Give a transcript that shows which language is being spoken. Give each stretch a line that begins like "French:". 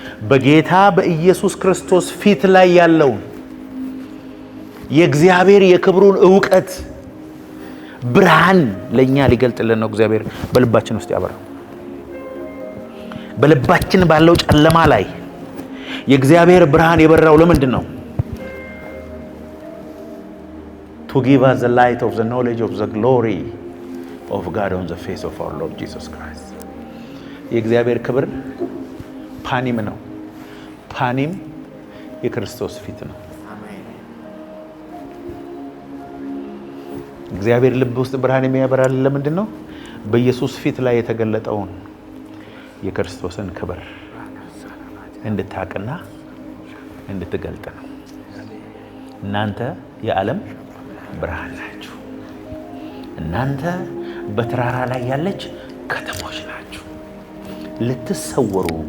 Amharic: በጌታ በኢየሱስ ክርስቶስ ፊት ላይ ያለው የእግዚአብሔር የክብሩን ዕውቀት ብርሃን ለኛ ሊገልጥልን ነው እግዚአብሔር በልባችን ውስጥ ያበራው። በልባችን ባለው ጨለማ ላይ የእግዚአብሔር ብርሃን የበራው ለምንድን ነው?
English: to give us the light of the knowledge of the glory of God on the face of our Lord Jesus Christ።
Amharic: የእግዚአብሔር ክብር ፓኒም ነው። ፓኒም የክርስቶስ ፊት ነው። እግዚአብሔር ልብ ውስጥ ብርሃን የሚያበራል ለምንድን ነው? በኢየሱስ ፊት ላይ የተገለጠውን የክርስቶስን ክብር እንድታቅና እንድትገልጥ ነው። እናንተ የዓለም ብርሃን ናችሁ። እናንተ በተራራ ላይ ያለች ከተሞች ናችሁ። ልትሰወሩ